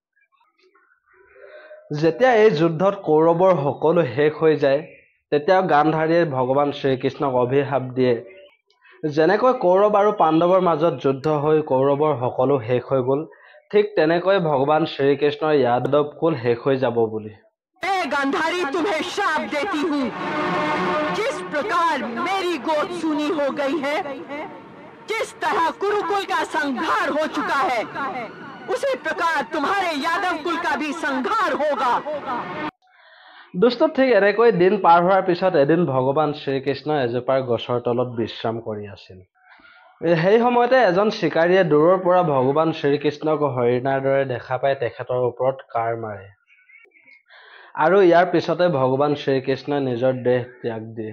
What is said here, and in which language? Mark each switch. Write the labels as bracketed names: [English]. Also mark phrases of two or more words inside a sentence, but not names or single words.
[Assamese] যেতিয়া এই যুদ্ধত কৌৰৱৰ সকলো শেষ হৈ যায়, তেতিয়া গান্ধাৰীয়ে ভগৱান শ্ৰীকৃষ্ণক অভিশাপ দিয়ে, যেনেকৈ কৌৰৱ আৰু পাণ্ডৱৰ মাজত যুদ্ধ হৈ কৌৰৱৰ সকলো শেষ হৈ গ'ল, ঠিক তেনেকৈ ভগৱান শ্ৰীকৃষ্ণৰ যাদৱ কুল শেষ হৈ যাব বুলি। [Hindi] गांधारी तुम्हें शाप देती हूँ। जिस प्रकार मेरी गोद सूनी हो गई है, जिस तरह कुरुकुल का संहार हो चुका है, उसी प्रकार तुम्हारे यादव कुल का भी संहार होगा। [Assamese] দোস্ত, ঠিক এনেকৈ দিন পাৰ হোৱাৰ পিছত এদিন ভগৱান শ্ৰীকৃষ্ণ এজোপা গছৰ তলত বিশ্ৰাম কৰি আছিল। সেই সময়তে এজন চিকাৰীয়ে দূৰৰ পৰা ভগৱান শ্ৰীকৃষ্ণক হৰিণাৰ দৰে দেখা পাই তেখেতৰ ওপৰত কাঁড় মাৰে, আৰু ইয়াৰ পিছতে ভগৱান শ্ৰীকৃষ্ণই নিজৰ দেহ ত্যাগ দিয়ে।